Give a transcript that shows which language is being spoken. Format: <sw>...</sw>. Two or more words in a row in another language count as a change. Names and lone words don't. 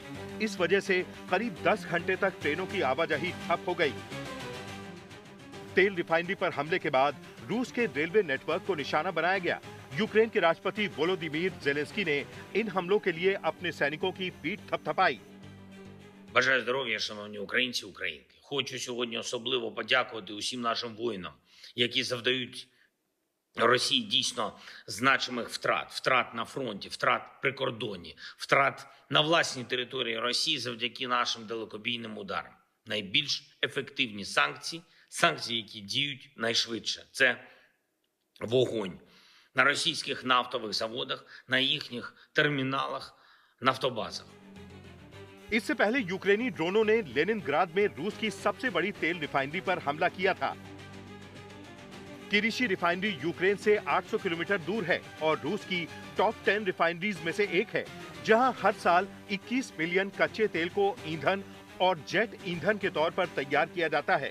<hi>इस वजह से करीब 10 घंटे तक ट्रेनों की आवाजाही ठप हो गई। तेल रिफाइनरी पर हमले के बाद रूस के रेलवे नेटवर्क को निशाना बनाया गया। यूक्रेन के राष्ट्रपति वोलोदिमीर जेलेंस्की ने इन हमलों के लिए अपने सैनिकों की पीठ थपथपाई।</hi> <uk>Бажаю здоров'я, шановні українці, українки. Хочу сьогодні особливо подякувати усім нашим воїнам, які завдають Росії дійсно значимих втрат на фронті, втрат при кордоні, втрат на власній території Росії завдяки нашим далекобійним ударам. Найбільш ефективні санкції, які діють найшвидше – це вогонь на російських нафтових заводах, на їхніх терміналах, нафтобазах.</uk> <hi>इससे पहले यूक्रेनी ड्रोनों ने लेनिनग्राद में रूस की सबसे बड़ी तेल रिफाइनरी पर हमला किया था। किरीशी रिफाइनरी यूक्रेन से 800 किलोमीटर दूर है और रूस की टॉप 10 रिफाइनरीज में से एक है, जहां हर साल 21 मिलियन कच्चे तेल को ईंधन और जेट ईंधन के तौर पर तैयार किया जाता है।</hi>